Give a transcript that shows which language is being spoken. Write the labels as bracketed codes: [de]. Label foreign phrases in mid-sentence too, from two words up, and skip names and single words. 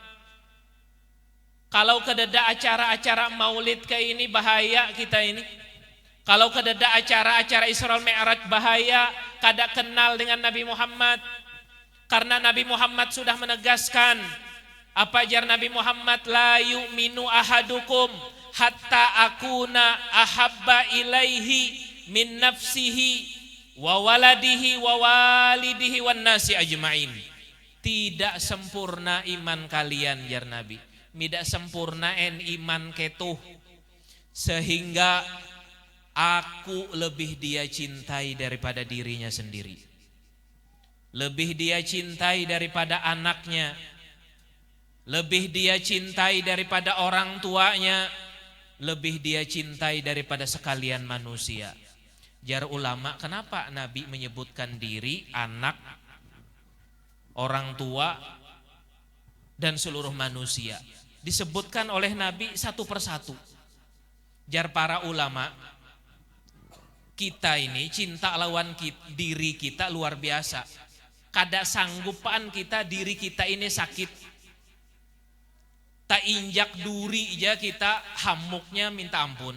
[bjn] Kalau kededa acara-acara maulid kayak ini bahaya kita ini. Kalau kededa acara-acara Isra Mi'raj bahaya, kada kenal dengan Nabi Muhammad. Karena Nabi Muhammad sudah menegaskan, apa ajar Nabi Muhammad, [ar] لا يؤمن أحدكم حتى أكون أحب إليه من نفسه و ولده و والده والناس أجمعين. [bjn] Tidak sempurna iman kalian jar Nabi. Tidak sempurna iman ketuh sehingga aku lebih dia cintai daripada dirinya sendiri. Lebih dia cintai daripada anaknya. Lebih dia cintai daripada orang tuanya. Lebih dia cintai daripada sekalian manusia. Jar ulama, kenapa Nabi menyebutkan diri, anak, orang tua, dan seluruh manusia? Disebutkan oleh Nabi satu persatu. Jar para ulama, kita ini cinta lawan diri kita luar biasa. Kada sanggupan kita diri kita ini sakit. Tak injak duri aja kita hamuknya minta ampun.